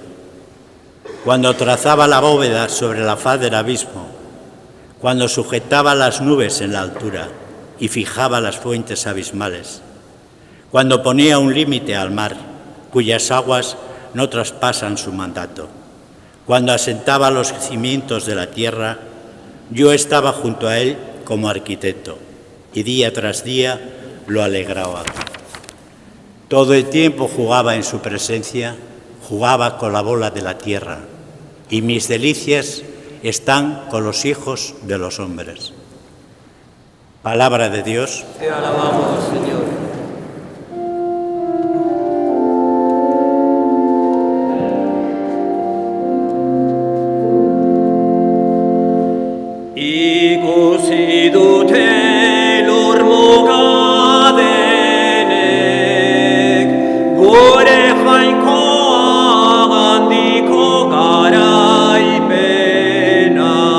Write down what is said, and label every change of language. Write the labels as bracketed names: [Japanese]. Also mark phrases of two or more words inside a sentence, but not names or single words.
[Spanish] Cuando trazaba la bóveda sobre la faz del abismo, cuando sujetaba las nubes en la altura y fijaba las fuentes abismales, cuando ponía un límite al mar, cuyas aguas no traspasan su mandato, cuando asentaba los cimientos de la tierra, yo estaba junto a él como arquitecto y día tras día lo alegraba. Todo el tiempo jugaba en su presencia, jugaba con la bola de la tierra, y mis delicias están con los hijos de los hombres. Palabra de Dios. Te alabamos, Señor. [Basque] Ikusi dute lur mugadenek, gure jainkoa handiko garaipena.